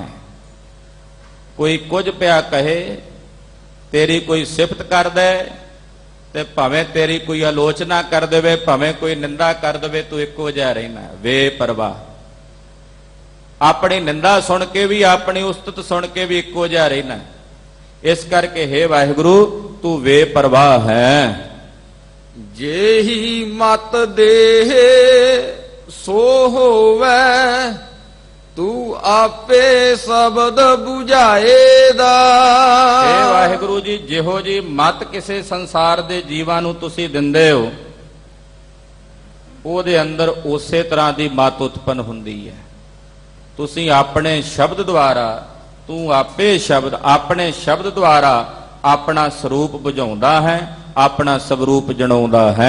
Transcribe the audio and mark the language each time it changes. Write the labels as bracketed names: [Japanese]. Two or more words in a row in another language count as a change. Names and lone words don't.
[Punjabi] ਕੋਈ ਕੁਝ ਪਿਆ ਕਹੇ, ਤੇਰੀ ਕੋਈ ਸਿਫਤ ਕਰਦਾ ਤੇ ਭਾਵੇਂ ਤੇਰੀ ਕੋਈ ਆਲੋਚਨਾ ਕਰ ਦੇਵੇ, ਭਾਵੇਂ ਕੋਈ ਨਿੰਦਾ ਕਰ ਦੇਵੇ, ਤੂੰ ਇੱਕੋ ਜਿਹਾ ਰਹਿਣਾ, ਬੇਪਰਵਾਹ। ਆਪਣੀ ਨਿੰਦਾ ਸੁਣ ਕੇ ਵੀ, ਆਪਣੀ ਉਸਤਤ ਸੁਣ ਕੇ ਵੀ ਇੱਕੋ ਜਿਹਾ ਰਹਿਣਾ। ਇਸ ਕਰਕੇ ਹੇ ਵਾਹਿਗੁਰੂ ਤੂੰ ਬੇਪਰਵਾਹ ਹੈ। ਜੇਹਿ ਮਤ ਦੇਹ ਸੋ ਹੋਵੈ, ਤੂ ਆਪੇ ਸ਼ਬਦ ਬੁਝਾਏਦਾ। ਹੇ ਵਾਹਿਗੁਰੂ ਜੀ, ਜਿਹੋ ਜੀ ਮਤ ਕਿਸੇ ਸੰਸਾਰ ਦੇ ਜੀਵਾਂ ਨੂੰ ਤੁਸੀਂ ਦਿੰਦੇ ਹੋ, ਉਹਦੇ ਅੰਦਰ ਉਸੇ ਤਰ੍ਹਾਂ ਦੀ ਮਤ ਉਤਪੰਨ ਹੁੰਦੀ ਹੈ। ਤੁਸੀਂ ਆਪਣੇ ਸ਼ਬਦ ਦੁਆਰਾ, ਤੂੰ ਆਪੇ ਸ਼ਬਦ, ਆਪਣੇ ਸ਼ਬਦ ਦੁਆਰਾ ਆਪਣਾ ਸਰੂਪ ਬੁਝਾਉਂਦਾ ਹੈ, ਆਪਣਾ ਸਵਰੂਪ ਜਣਾਉਂਦਾ ਹੈ।